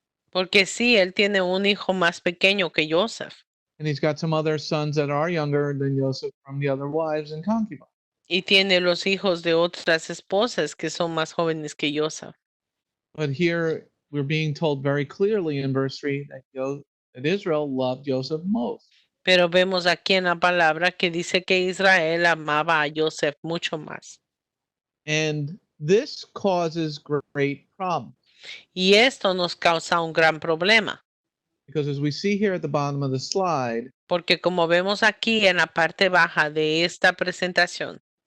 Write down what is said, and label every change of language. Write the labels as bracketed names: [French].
[Spanish] Porque sí, él tiene un hijo más pequeño que Yosef [English] and he's got some other sons that are younger than Yosef from the other wives and concubines. [Spanish] y tiene los hijos de otras esposas que son más jóvenes que Yosef. [English] But here we're being told very clearly in verse 3 that Israel loved Joseph most. [Spanish] Pero vemos aquí en la palabra que dice que Israel amaba a Yosef mucho más. [English] And this causes great problems. [Spanish] Y esto nos causa un gran problema. [English] Because as we see here at the bottom of the slide, [Spanish] Porque como vemos aquí en la parte baja de esta presentación,